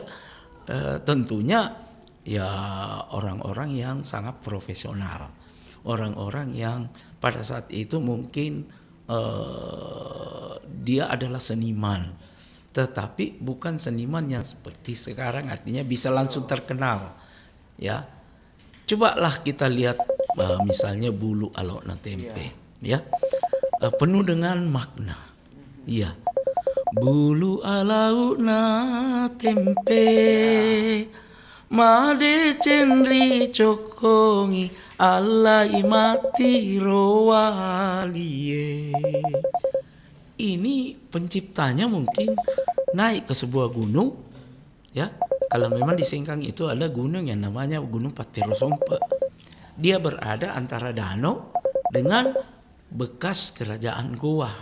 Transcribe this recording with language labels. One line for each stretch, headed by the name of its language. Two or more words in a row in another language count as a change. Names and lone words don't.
Indonesian: Tentunya ya orang-orang yang sangat profesional, orang-orang yang pada saat itu mungkin dia adalah seniman, tetapi bukan seniman yang seperti sekarang, artinya bisa langsung terkenal. Ya, cobalah kita lihat misalnya Bulu Alau na Tempe. Ya, penuh dengan makna. Iya.
Buginese: Bulu alau na tempe made cenri cokongi alai mati rowalie.
Indonesian: Ini penciptanya mungkin naik ke sebuah gunung, ya. Kalau memang di Sengkang itu ada gunung yang namanya Gunung Patirosompe. Dia berada antara danau dengan bekas kerajaan Goa.